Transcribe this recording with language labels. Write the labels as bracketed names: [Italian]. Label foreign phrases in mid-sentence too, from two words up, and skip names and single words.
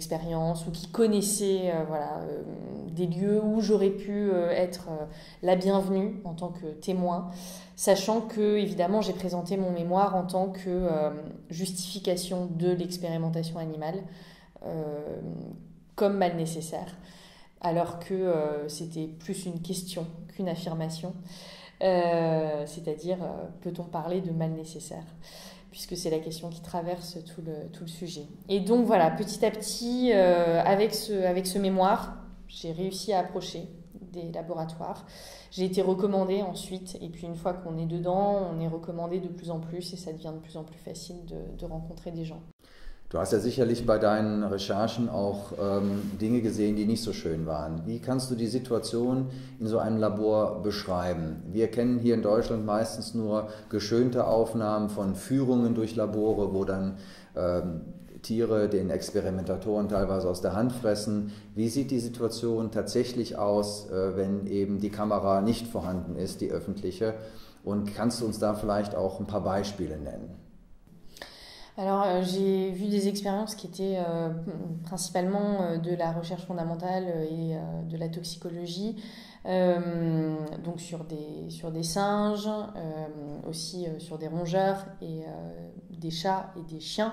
[French] expériences ou qui connaissaient des lieux où j'aurais pu être la bienvenue en tant que témoin, sachant que évidemment j'ai présenté mon mémoire en tant que justification de l'expérimentation animale comme mal nécessaire, alors que c'était plus une question qu'une affirmation, c'est-à-dire peut-on parler de mal nécessaire, puisque c'est la question qui traverse tout le sujet. Et donc voilà, petit à petit, avec ce mémoire, j'ai réussi à approcher des laboratoires. J'ai été recommandée ensuite, et puis une fois qu'on est dedans, on est recommandé de plus en plus, et ça devient de plus en plus facile de rencontrer des gens. [German] Du hast ja sicherlich bei deinen Recherchen auch Dinge gesehen, die nicht so schön waren. Wie kannst du die Situation in so einem Labor beschreiben? Wir kennen hier in Deutschland meistens nur geschönte Aufnahmen von Führungen durch Labore, wo dann Tiere den Experimentatoren teilweise aus der Hand fressen. Wie sieht die Situation tatsächlich aus, wenn eben die Kamera nicht vorhanden ist, die öffentliche? Und kannst du uns da vielleicht auch ein paar Beispiele nennen? [French] Alors, j'ai vu des expériences qui étaient principalement de la recherche fondamentale et de la toxicologie, donc sur des singes, aussi sur des rongeurs et des chats et des chiens.